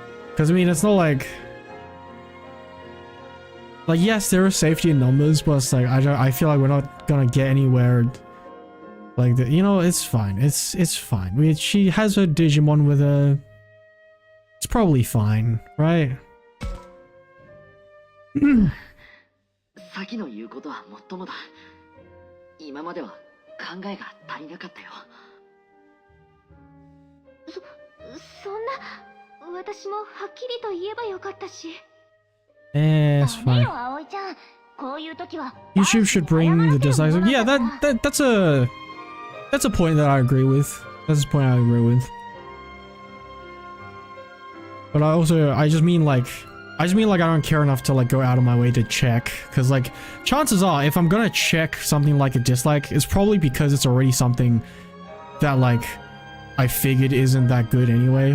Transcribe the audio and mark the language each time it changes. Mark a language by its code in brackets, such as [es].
[en] Because I mean, it's not like yes, there are safety in numbers, but it's like I feel like we're not gonna get anywhere. Like you know, it's fine. It's fine. She has her Digimon with her. It's probably fine, right? [ja] 先の言うことはもっともだ。今までは考えが足りなかったよ。そんな、私もはっきりと言えばよかったし。 [en] It's fine. YouTube should bring the dislikes. Yeah, that's That's a point that I agree with. That's a point I agree with. But I just mean like I don't care enough to like go out of my way to check, because like chances are if I'm gonna check something like a dislike, it's probably because it's already something that like I figured isn't that good anyway.